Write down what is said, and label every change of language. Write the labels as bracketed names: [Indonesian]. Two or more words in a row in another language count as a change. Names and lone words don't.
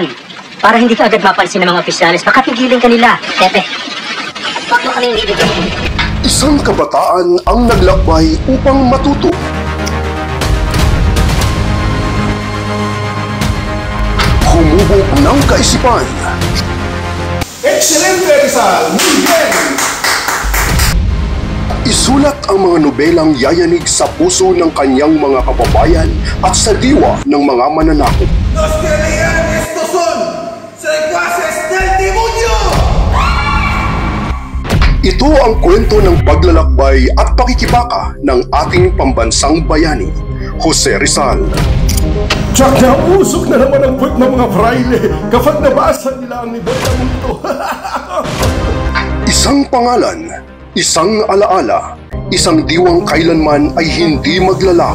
[Filipino] Para hindi ka agad mapansin ng mga opisyalis, baka pigilin ka nila. Pepe, wag mo kaming bibigyan. Isang kabataan ang naglakbay upang matuto. Humubog ng kaisipan. [Spanish] Excelente Rizal! Muy bien! [Filipino] Isulat ang mga nobelang yayanig sa puso ng kanyang mga kababayan at sa diwa ng mga mananakop. [Spanish] Los que lean estos son secuaces del demonio! [Filipino] Ito ang kwento ng paglalakbay at pakikibaka ng ating pambansang bayani, Jose Rizal. Tsaka usok na naman ang puwet ng mga fraile kapag nabasa nila ang nibela mo ito. Isang pangalan, isang alaala, isang diwang kailanman ay hindi maglalaho.